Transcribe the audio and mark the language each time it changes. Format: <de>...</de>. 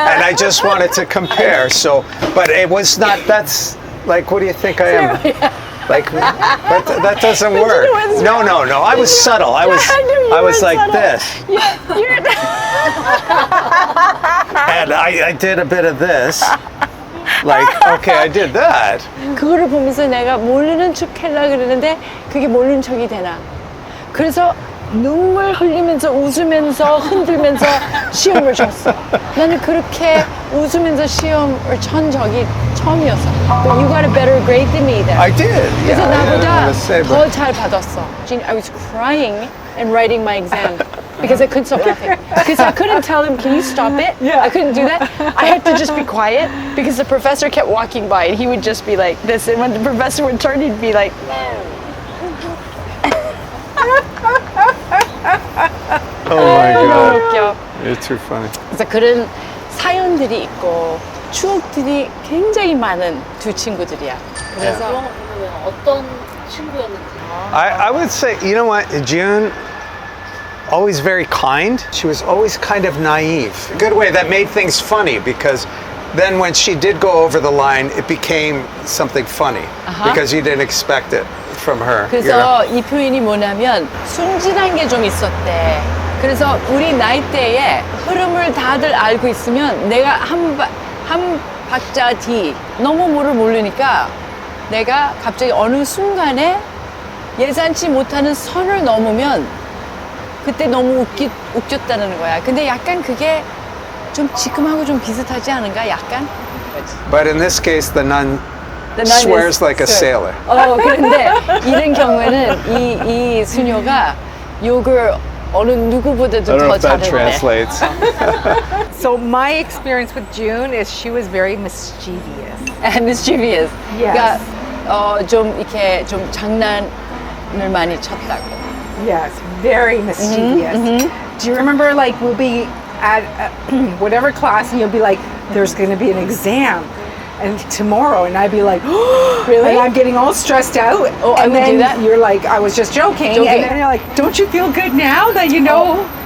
<en>And I just wanted to compare. So, but it was not. That's like, what do you think I am? Like that doesn't work. was No. I was subtle. I was like this, and I did a bit of this. Like, okay, I did that.</en> <ko>그거를 보면서 내가 모르는 척 하려고 그러는데 그게 모르는 척이 되나. 그래서 눈물 흘리면서 웃으면서 흔들면서 시험을 쳤어. 나는 그렇게 웃으면서 시험을 천 적이 처음이었어.</ko> <en>But you got a better grade than me then. I did.</en> <ko>그래서</ko> <en>Yeah,</en> <ko>나보다</ko> <en>let's say,</en> <ko>더 잘 받았어.</ko> <en>Jean, I was crying and writing my exam because I couldn't stop laughing. Because I couldn't tell him, can you stop it? I couldn't do that. I had to just be quiet because the professor kept walking by and he would just be like this. And when the professor would turn, he'd be like, Oh my</en> <ko>너무</ko> <en>god.</en> <ko>웃겨.</ko> <en>You're too funny.</en> <ko>그래서 그런 사연들이 있고 추억들이 굉장히 많은 두 친구들이야. 그래서 그런 거 보면 어떤 친구였는지.</ko> <en>I would say, you know what, June, always very kind. She was always kind of naive. A good way that made things funny because then when she did go over the line, it became something funny because you didn't expect it from her. you know?</en> <ko>그래서 이 표현이 뭐냐면 순진한 게 좀 있었대. 그래서 우리 나이대에 흐름을 다들 알고 있으면 내가 한 박자 뒤 너무 뭐를 모르니까 내가 갑자기 어느 순간에 예상치 못하는 선을 넘으면 그때 너무 웃겼다는 거야. 근데 약간 그게 좀 지금하고 좀 비슷하지 않은가? 약간?</ko> <en>But in this case, the nun The nun swears is- like a sailor.</en> <ko>그런데 이런 경우에는 이 수녀가 욕을 어느 누구보다도</ko> <en>I don't know</en> <ko>더</ko> <en>if that translates. So my experience with June is she was very mischievous. mischievous. Yes.</en> <ko>그러니까 좀 이렇게 좀 장난을 많이 쳤다고.</ko> <en>Yes, very mischievous. Do you remember, like, we'll be at whatever class, and you'll be like, "There's going to be an exam." And tomorrow, and I'd be like, Really? And I'm getting all stressed out. Oh, I would then do that? you're like, I was just joking. Joking. And then you're like, don't you feel good now that you know?</en>